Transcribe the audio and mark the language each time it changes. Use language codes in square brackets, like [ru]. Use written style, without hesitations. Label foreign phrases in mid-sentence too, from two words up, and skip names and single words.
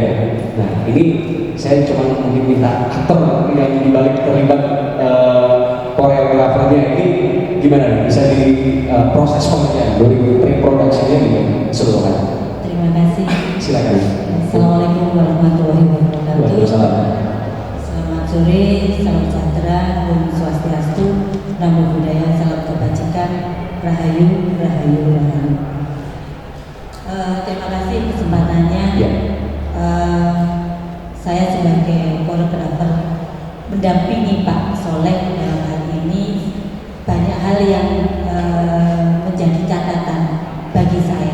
[id] Nah ini saya cuma mungkin minta aktor yang dibalik terlibat koreografernya ini gimana nih? Bisa di proses pengerjaan dari pre-production-nya gimana keseluruhan? Terima kasih. Silakan. [ar] السلام عليكم ورحمة الله وبركاته. [id] Waalaikumsalam. Selamat sore, salam sejahtera, Om Swastiastu, Namo Buddhaya, salam kebajikan, Rahayu, Rahayu, Rahayu. Terima kasih kesempatannya. Ya. Saya sebagai koreografer mendampingi Pak Soleh dalam hal ini banyak hal yang menjadi catatan bagi saya.